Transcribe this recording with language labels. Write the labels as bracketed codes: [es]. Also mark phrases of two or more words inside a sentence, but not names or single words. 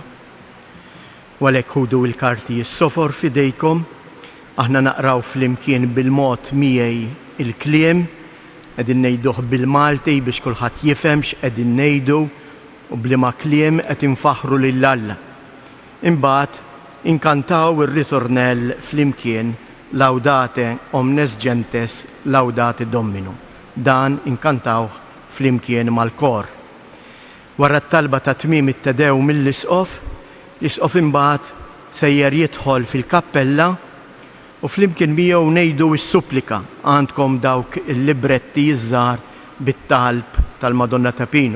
[mt] Walek ħudu il-karti s-sofor fidejkom, aħna naqraw flimkien bil-mod miegħi il-kliem, qegħdin ngħiduh bil-Malti biex kulħadd jifhem x'qegħdin ngħidu u bliema kliem qed infaħru lill-Alla. Imbagħad inkantaw ir-ritornell flimkien [la] Laudate omnes gentes laudate Domino. [mt] Dan inkantaw flimkien mal-kor. Wara t-talba ta' tmiem it-tedew mill-isqof, l-isqof imbagħad sejjer jidħol fil-kappella u flimkien miegħu ngħidu s-supplika għandkom dawk il-libretti żgħar bit-talb tal-Madonna ta' Pino.